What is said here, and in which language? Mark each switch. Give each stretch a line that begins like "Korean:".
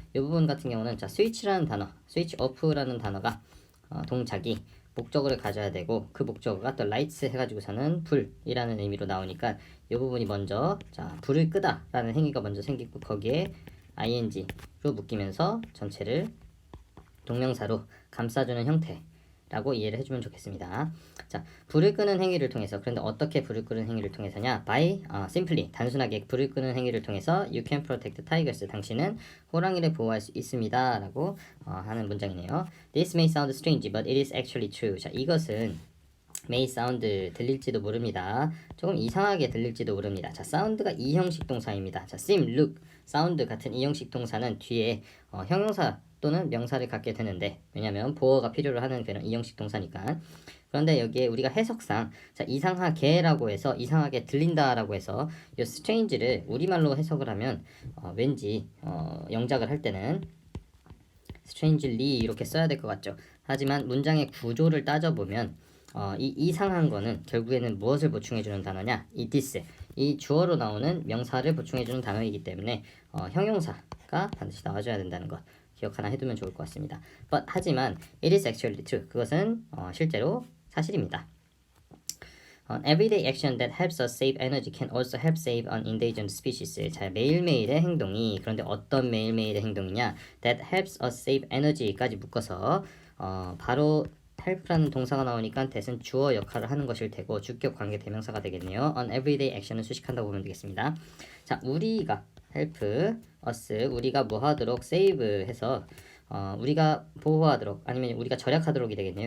Korean: 이 부분 같은 경우는 자, switch라는 단어,
English: switch off
Korean: 라는 단어가 동작이 목적어를 가져야 되고 그 목적어가 또 lights 해가지고서는 불이라는 의미로 나오니까 이 부분이 먼저 자, 불을 끄다라는 행위가 먼저 생기고 거기에 ing로 묶이면서 전체를 동명사로 감싸주는 형태라고 이해를 해주면 좋겠습니다. 자, 불을 끄는 행위를 통해서, 그런데 어떻게 불을 끄는 행위를 통해서냐?
English: by simply
Korean: 단순하게 불을 끄는 행위를 통해서
English: you can protect tigers
Korean: 당신은 호랑이를 보호할 수 있습니다 라고 하는 문장이네요.
English: This may sound strange but it is actually true.
Korean: 자, 이것은
English: may sound
Korean: 들릴지도 모릅니다. 조금 이상하게 들릴지도 모릅니다. 자, sound가 이형식 동사입니다. 자, seem, look, sound 같은 이형식 동사는 뒤에 형용사 또는 명사를 갖게 되는데, 왜냐면 보어가 필요로 하는 그런 이형식 동사니까. 그런데 여기에 우리가 해석상 자, 이상하게라고 해서 이상하게 들린다라고 해서 이 strange를 우리말로 해석을 하면 왠지 영작을 할 때는 strangely 이렇게 써야 될 것 같죠. 하지만 문장의 구조를 따져보면 이 이상한 거는 결국에는 무엇을 보충해주는 단어냐? 이 this, 이 주어로 나오는 명사를 보충해주는 단어이기 때문에 형용사가 반드시 나와줘야 된다는 것 기억 하나 해두면 좋을 것 같습니다.
English: But
Korean: 하지만
English: it is actually true.
Korean: 그것은 실제로 사실입니다.
English: An everyday action that helps us save energy can also help save an endangered species.
Korean: 자, 매일매일의 행동이, 그런데 어떤 매일매일의 행동이냐?
English: That helps us save energy
Korean: 까지 묶어서 바로 help라는 동사가 나오니까 that은 주어 역할을 하는 것일 테고 주격 관계 대명사가 되겠네요.
English: An everyday action
Korean: 을 수식한다고 보면 되겠습니다. 자, 우리가
English: help us,
Korean: 우리가 뭐 하도록 save 해서 우리가 보호하도록 아니면 우리가 절약하도록이 되겠네요.